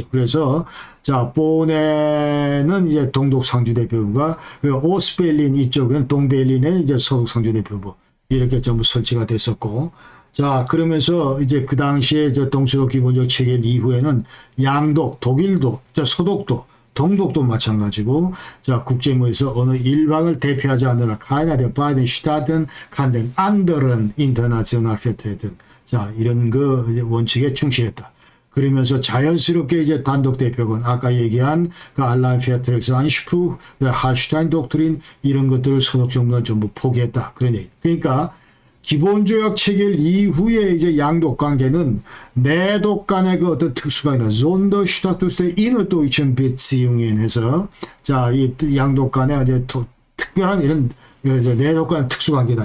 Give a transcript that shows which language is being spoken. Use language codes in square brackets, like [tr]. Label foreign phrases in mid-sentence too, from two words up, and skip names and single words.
[ko] 그래서 자 본에는 이제 동독 상주 대표부가 오스베를린 이쪽은 동베를린에 이제 서독 상주 대표부 이렇게 전부 설치가 됐었고 자 그러면서 이제 그 당시에 저 동서독 기본적 체계 이후에는 양독 독일도 서독도 동독도 마찬가지고 자 국제무에서 어느 일방을 대표하지 않느라 [de] keiner der beiden Staaten kann den anderen international vertreten [ko] 자 이런 그 원칙에 충실했다. 그러면서 자연스럽게 이제 단독 대표군 아까 얘기한 그 알란 페트렉스 안슈프, 할슈타인 독트린 이런 것들을 서독 정부는 전부 포기했다. 그런 얘기. 그러니까 기본조약 체결 이후에 이제 양독 관계는 내독 간의 그 어떤 특수가 있나, [de] Sonderstatus innerdeutschen Beziehungen [ko] 해서, 자, 이 양독 간의 이제 특별한 이런 내독 간 특수관계다.